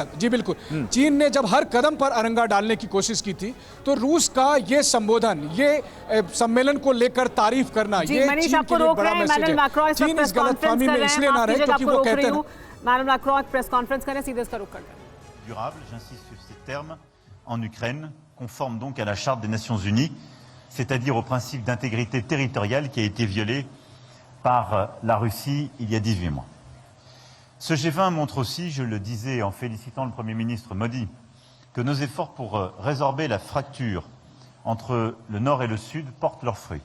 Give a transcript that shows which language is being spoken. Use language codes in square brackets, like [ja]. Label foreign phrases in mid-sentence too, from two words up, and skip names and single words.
[hi] सर जी बिल्कुल, चीन ने जब हर कदम पर अरंगा डालने की कोशिश की थी, तो रूस का ये संबोधन, ये सम्मेलन को लेकर तारीफ करना, ये मनीष आपको रोक रहे हैं। मैनुअल मैक्रों इस वक्त [en] press conference [hi] कर रहे हैं। आपकी जगह आपको रोक रही हूं। मैनुअल मैक्रों [en] press conference [hi] करें, सीधे इसका रुख कर दें। [fr] Durable, j'insiste sur ces termes, en Ukraine, conforme donc à la Charte des Nations Unies, c'est-à-dire au principe d'intégrité territoriale qui a été violé par la Russie il y a 18 mois. Ce G20 montre aussi, je le disais en félicitant le Premier ministre Modi, que nos efforts pour résorber la fracture entre le Nord et le Sud portent leurs fruits.